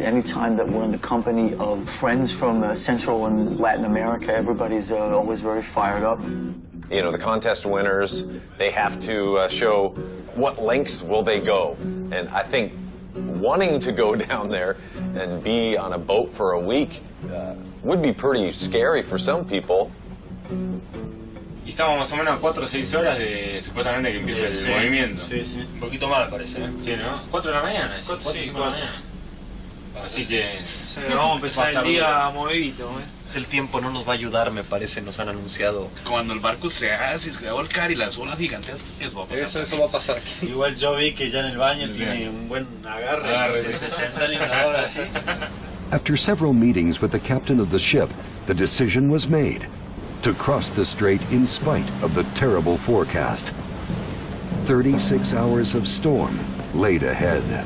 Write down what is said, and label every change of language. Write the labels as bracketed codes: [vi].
[en] Anytime that we're in the company of friends from Central and Latin America, everybody's always very fired up. You know, the contest winners, they have to show what lengths will they go. And I think wanting to go down there and be on a boat for a week would be pretty scary for some people. [es] Y estamos más o menos a 4 o 6 horas de supuestamente que empieza el movimiento. Sí, sí. Un poquito más parece, ¿eh? Sí, ¿no? 4 de la mañana, 4 o 5 de la mañana. Así que... Sí, vamos a empezar el día movidito, ¿eh? El tiempo no nos va a ayudar, me parece, nos han anunciado. Cuando el barco se va a volcar y las olas gigantes, eso va a pasar. Eso va a pasar. Igual yo vi que ya en el baño tiene un buen agarre, se sentan y una hora así. [en] After several meetings with the captain of the ship, the decision was made to cross the strait in spite of the terrible forecast. 36 hours of storm laid ahead.